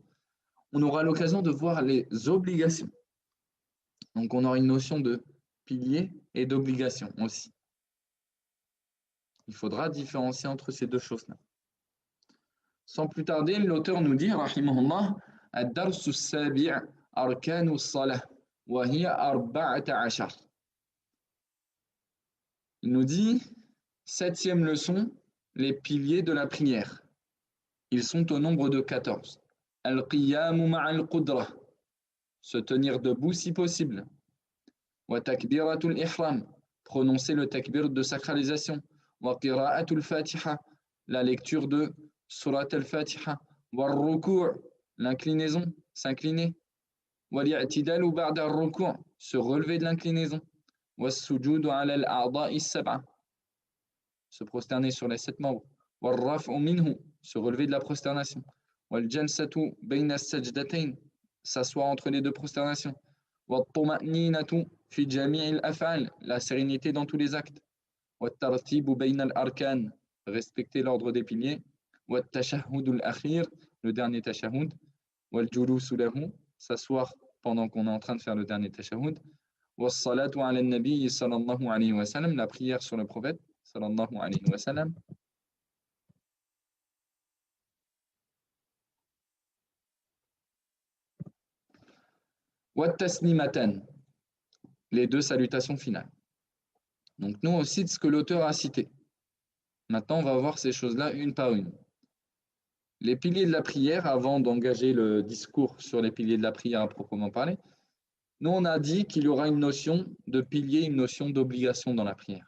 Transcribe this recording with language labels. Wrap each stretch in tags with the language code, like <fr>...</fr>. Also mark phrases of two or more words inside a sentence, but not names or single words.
<fr>On aura l'occasion de voir les obligations. Donc, on aura une notion de pilier et d'obligation aussi. Il faudra différencier entre ces deux choses-là. Sans plus tarder, l'auteur nous dit, rahimahullah,</fr> <ar>الدرس السابع أركان الصلاة وهي 14.</ar> <fr>Il nous dit, 7e leçon, les piliers de la prière. Ils sont au nombre de 14.</fr> <ar>القيام مع القدرة,</ar> <fr>se tenir debout si possible.</fr> <ar>وتكبيرة الإحرام,</ar> <fr>prononcer le takbir de sacralisation.</fr> <ar>وقراءة الفاتحة,</ar> <fr>la lecture de surat al-fatiha.</fr> <ar>وركوع',</ar> <fr>l'inclinaison, s'incliner.</fr> <ar>والاعتدال بعد الركوع',</ar> <fr>se relever de l'inclinaison.</fr> <ar>والسجود على الأعضاء السبعة,</ar> <fr>se prosterner sur les 7 membres.</fr> <ar>والرفع منه,</ar> <fr>se relever de la prosternation.</fr> <ar>والجلسة بين السجدتين,</ar> <fr>s'asseoir entre les deux prosternations.</fr> <ar>والطمأنينة في جميع الأفعال,</ar> <fr>la sérénité dans tous les actes.</fr> <ar>والترتيب بين الأركان,</ar> <fr>respecter l'ordre des piliers.</fr> <ar>والتشهد الأخير,</ar> <fr>le dernier tashahhud.</fr> <ar>والجلوس له,</ar> <fr>s'asseoir pendant qu'on est en train de faire le dernier tashahhud.</fr> <ar>والصلاة على النبي صلى الله عليه وسلم,</ar> <fr>la prière sur le prophète</fr> <ar>صلى الله عليه وسلم. والتسليمتان,</ar> <fr>les deux salutations finales. Donc nous on cite ce que l'auteur a cité. Maintenant on va voir ces choses-là une par une. Les piliers de la prière, avant d'engager le discours sur les piliers de la prière à proprement parler, nous on a dit qu'il y aura une notion de pilier, une notion d'obligation dans la prière.</fr>